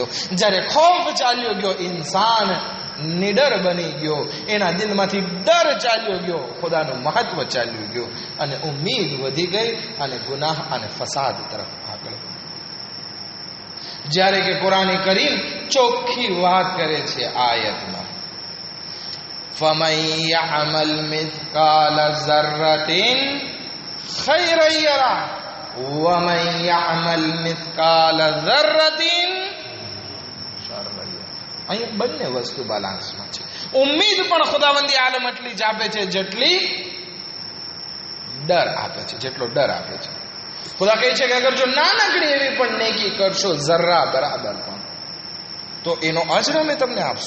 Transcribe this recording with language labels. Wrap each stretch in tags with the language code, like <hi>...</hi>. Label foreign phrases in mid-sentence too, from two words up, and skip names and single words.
<gu>જ્યારે ખૌફ ચાલ્યો ગયો, ઇન્સાન નિડર બની ગયો, એના દિલમાંથી ડર ચાલ્યો ગયો, ખુદાનું મહત્વ ચાલ્યું ગયું અને ઉમ્મીદ વધી ગઈ અને ગુનાહ અને ફસાદ તરફ આગળ. જ્યારે કે કુરાન કરીમ ચોખ્ખી વાત કરે છે આયતમાં,</gu> <ar>فَمَنْ يَعْمَلْ مِثْقَالَ ذَرَّةٍ خَيْرًا يَرَهُ وَمَنْ يَعْمَلْ مِثْقَالَ ذَرَّةٍ شَرًّا يَرَهُ.</ar> <gu>અહીં બંને વસ્તુ બાલાન્સમાં છે. ઉમ્મીદ પણ ખુદાવંદી આલમ એટલી જ આપે છે જેટલી ડર આપે છે, જેટલો ડર આપે છે. ખુદા કહે છે કે અગર જો નાનકડી એવી પણ નેકી કરશો, જરા બરાબર પણ, તો એનો અજર અમે તમને આપશું.</gu>